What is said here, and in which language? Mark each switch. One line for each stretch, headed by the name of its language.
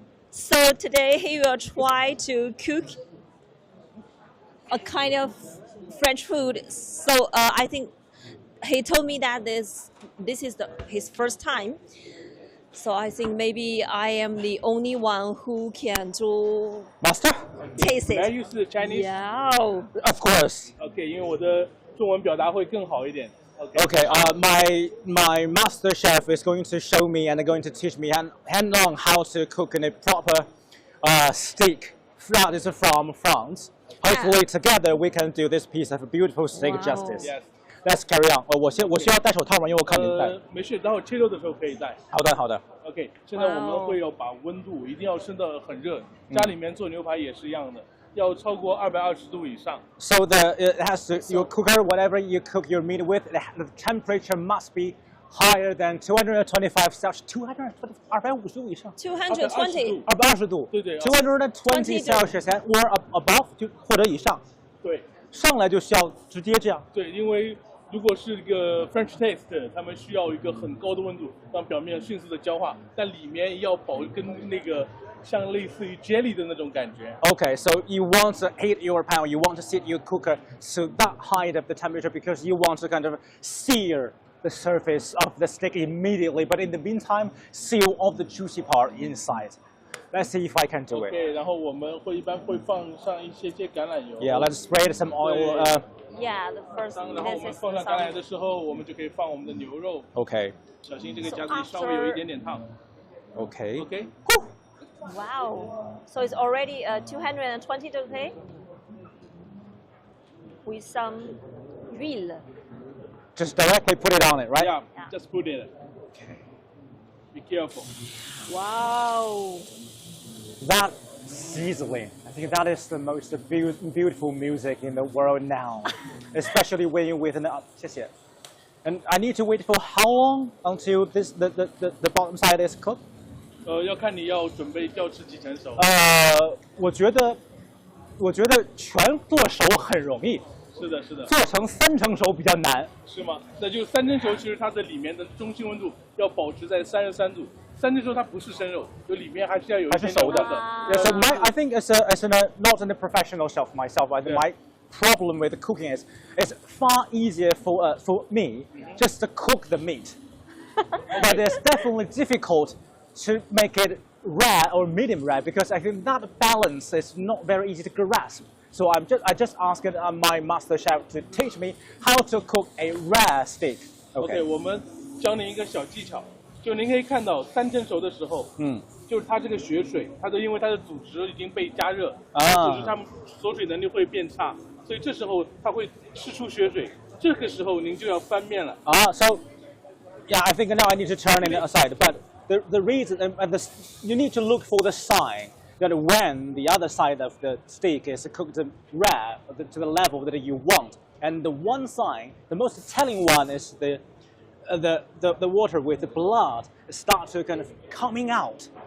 English: So today he will try to cook a kind of French food. So I think he told me that this is his first time. So I think maybe I am the only one who can do Master? taste May I it. use the Chinese? Yeah. Of course.
Chinese: OK，因为我的中文表达会更好一点。
English: Okay, my master chef is going to show me and going to teach me hand-on how to cook in a proper steak that is from France. Hopefully together we can do this piece of beautiful steak justice. Yes. Let's carry on.
Chinese: 我需要戴手套吗？因为我看您戴。没事，待会切肉的时候可以戴。好的。 OK， 现在我们会要把温度一定要升到很热，家里面做牛排也是一样的，要超过220度以上。
English: So it has to your cooker, whatever you cook your meat with, the temperature must be higher than 225 Celsius.
Chinese: 250度以上。 220. 220度。对对。
English: 220 Celsius or above
Chinese: 就或者以上。对。上来就需要直接这样。对，因为如果是一个 French taste， 他们需要一个很高的温度，让表面迅速的焦化，但里面要跟那个像类似于 jelly 的那种感觉。
English: Okay, so you want to heat your pan, you want to set your cooker to that height of the temperature because you want to kind of sear the surface of the steak immediately, but in the meantime, seal off the juicy part inside. Let's see if I can do it.
Chinese: Okay, 然后我们一般会放上一些橄榄油。
English: Yeah, let's spray some oil. Yeah, the first.
Chinese: 然后我们放上橄榄油的时候，我们就可以放我们的牛肉。
English: Okay.
Chinese: 小心这个夹子里稍微有一点点烫。
English: Okay. Okay. Wow. So it's already 220 degrees with some huile. Just directly put it on it, right? Yeah, just put it. Okay. Be careful. Wow. That sizzling. I think that is the most beautiful music in the world now, especially when you're with an And I need to wait for how long until the bottom side is cooked?
Chinese: 要看你要准备要吃几成熟。我觉得全做熟很容易。是的，是的。做成3成熟比较难。是吗？那就3成熟，其实它的里面的中心温度要保持在33度。 3成熟它不是生肉，就里面还是要有一点熟的。
English: Yeah, so I think as not a professional chef myself, my problem with cooking is it's far easier for me just to cook the meat, but it's definitely difficult to make it rare or medium rare because I think that balance is not very easy to grasp. So I just asked my master chef to teach me how to cook a rare steak.
Chinese: Okay, 我们教你一个小技巧。就您可以看到3成熟的时候，就是它这个血水，因为它的组织已经被加热，组织它们锁水能力会变差，所以这时候它会释出血水，这个时候您就要翻面了。
English: So yeah, I think now I need to turn it aside, but the reason you need to look for the sign that when the other side of the steak is cooked rare to the level that you want, and the one sign, the most telling one is the water with the blood start to kind of coming out.